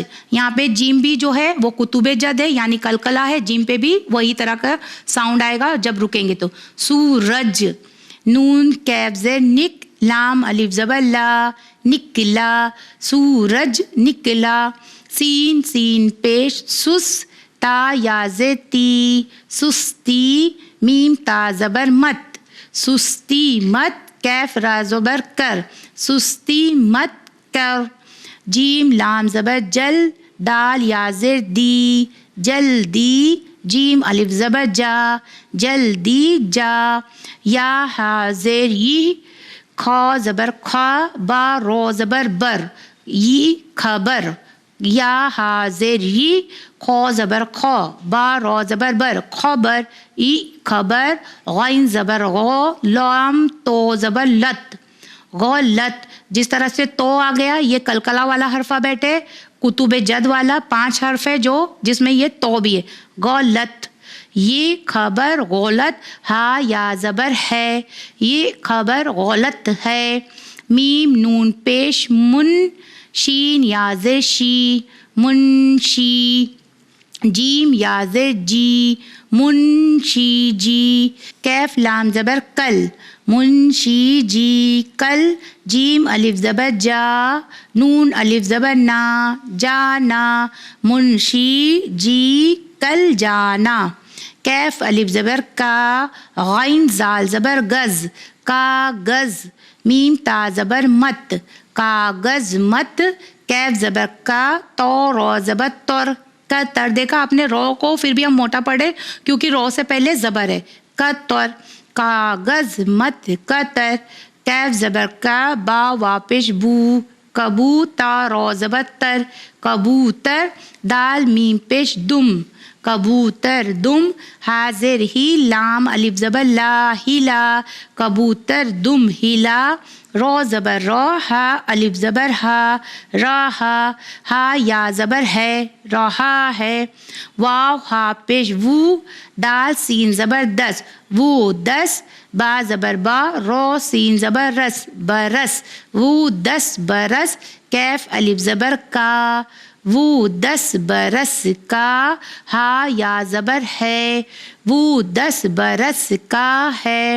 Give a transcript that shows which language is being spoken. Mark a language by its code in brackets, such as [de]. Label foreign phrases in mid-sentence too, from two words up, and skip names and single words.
[ur] یہاں پہ جیم بھی جو ہے وہ کتب جد ہے یعنی کلکلا ہے. جیم پہ بھی وہی طرح کا ساؤنڈ آئے گا جب رکیں گے تو سورج. نون کیف زیر نک لام الف زبر لا نکلا سورج نکلا. سین سین پیش سس تا یا تی سستی. میم تا زبر مت سستی مت. کیف را زبر کر سستی مت کر. جیم لام زبر جل دال یا زر دی جلدی. جیم الف زبر جا جلدی جا. یا حاضر ی کھا زبر کھا با رو زبر بر ی خبر. یا حاضر ی کھا زبر کھا با رو زبر بر خبر ای خبر. غین زبر غو لام تو زبر لت غلط. جس طرح سے تو آ گیا یہ کلکلا والا الفابیٹ ہے, کتب جد والا 5 حرف ہے جو جس میں یہ تو بھی ہے. غلط یہ خبر غلط. ہا یا زبر ہے یہ خبر غلط ہے. میم نون پیش من شین یا زر شی منشی. جیم یا زر جی منشی جی. کیف لام زبر کل منشی جی کل. جیم الف زبر جا نون الف زبر نا جانا منشی جی کل جانا. کیف الف زبر کا غین زال زبر گز کاغذ. میم تا زبر مت کاغذ مت. کیف زبر کا تو رو زبر تر کتر. دیکھا آپ نے رو کو پھر بھی ہم موٹا پڑھے کیونکہ رو سے پہلے زبر ہے کتر. کاغذ مت کتر. کیف زبر کا با واپش بو کبو تا رو زبر تر کبوتر، دال میم پیش دم، کبوتر دم، حاضر ہی لام الف زبر لا ہلا، کبوتر دم ہلا، رو زبر رو، ہا الف زبر ہا, راہا، ہا یا زبر ہے، رہا ہے، واو ہا پیش وو، دال سین زبر دس، وو دس، با زبر با، رو سین زبر رس، برس، وو دس برس، کیف الف زبر کا، وو 10 برس کا، ہا یا زبر ہے، وو 10 برس کا ہے.